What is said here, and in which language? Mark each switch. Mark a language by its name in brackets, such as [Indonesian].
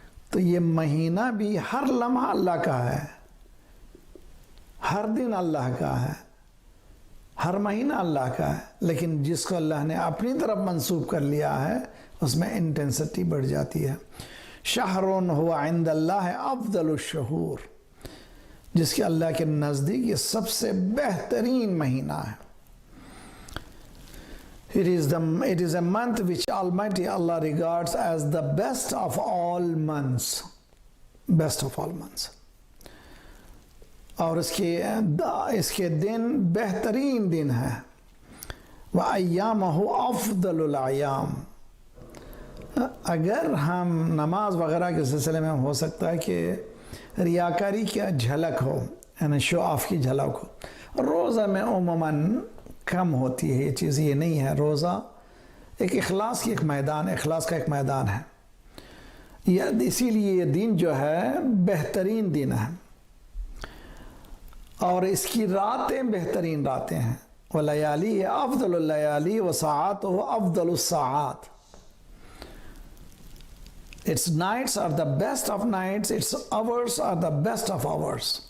[Urdu] تو یہ مہینہ بھی ہر لمحہ اللہ کا ہے، ہر دن اللہ کا ہے، ہر مہینہ اللہ کا ہے. لیکن جس کو اللہ نے اپنی طرف منسوب کر لیا ہے اس میں انٹینسٹی بڑھ جاتی ہے. [Arabic] شہر هو عند اللہ افضل الشہور، [Urdu] جس کے اللہ کے نزدیک یہ سب سے بہترین مہینہ ہے. [English] It is a month which Almighty Allah regards as the best of all months. Best of all months. [Urdu] اور اس کے دن بہترین دن ہے. [Arabic] وَأَيَّامَهُ أَفْضَلُ الْأَيَّامِ. [Urdu] اگر ہم نماز وغیرہ کے سلسلے میں ہو سکتا ہے کہ ریاکاری کی جھلک ہو، یعنی شو آف کی جھلک ہو. روزہ میں عموماً کم ہوتی ہے یہ چیز، یہ نہیں ہے. روزہ ایک اخلاص کی ایک میدان، اخلاص کا ایک میدان ہے. اسی لیے یہ دن جو ہے بہترین دن ہے، اور اس کی راتیں بہترین راتیں ہیں. [Arabic] وَلَيَالِهِ أَفْضَلُ اللَّيَالِي وَسَاعَاتُهُ أَفْضَلُ السَّاعَات. [English] Its nights are the best of nights, its hours are the best of hours.